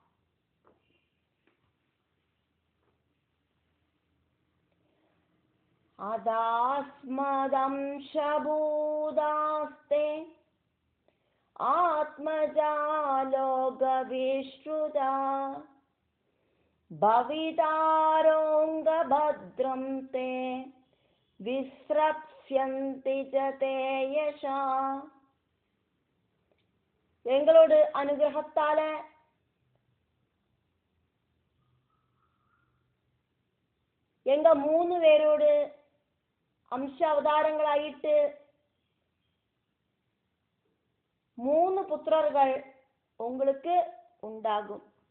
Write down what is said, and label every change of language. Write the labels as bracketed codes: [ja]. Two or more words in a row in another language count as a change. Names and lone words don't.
[sa] अदास्मदंशभूतास्ते आत्मजा लोकविश्रुता भवितारोऽङ्गभद्रं ते विस्रप्स्यन्ति च ते यशा. [ta] எங்களோடு அனுகிரகத்தால எங்க 3 பேரோடு அம்ச அவதாரங்களாயிட்டு 3 புத்திரர்கள் உங்களுக்கு உண்டாகும்.